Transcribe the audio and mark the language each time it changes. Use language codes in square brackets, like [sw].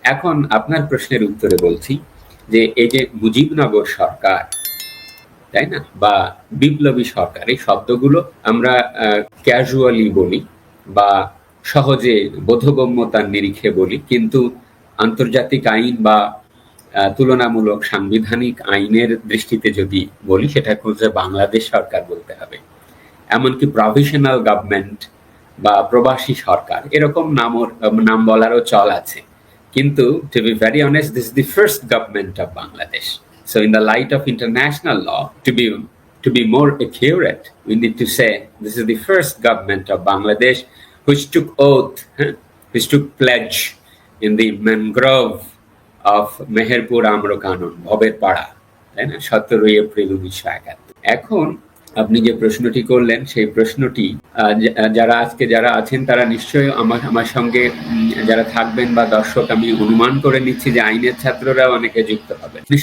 [bn] এখন আপনার প্রশ্নের উত্তরে বলছি যে এই যে মুজিবনগর সরকার, তাই না, বা বিপ্লবী সরকার, এই শব্দগুলো আমরা ক্যাজুয়ালি বলি বা সহজে বোধগম্যতার নিরিখে বলি, কিন্তু আন্তর্জাতিক আইন বা তুলনামূলক সাংবিধানিক আইনের দৃষ্টিতে যদি বলি, সেটা হচ্ছে বাংলাদেশ সরকার বলতে হবে। এমনকি প্রভিশনাল গভর্নমেন্ট বা প্রবাসী সরকার, এরকম নাম বলারও চল আছে। [en] কিন্তু to be very honest, this is the first government of Bangladesh. So in the light of international law, to be more accurate, we need to say this is the first government of Bangladesh which took oath, which took pledge in the mangrove of Meherpur Amro Kanon, Bhaber Para, [bn] তাই না, [en] 17 April 1971। [bn] এখন আপনি যে প্রশ্নটি করলেন, সেই প্রশ্নটি যারা আছেন তারা নিশ্চয়ই আমার সঙ্গে যারা থাকবেন বা দর্শক, আমি অনুমান করে নিচ্ছি যে আইনের ছাত্ররা অনেকে যুক্ত হবে।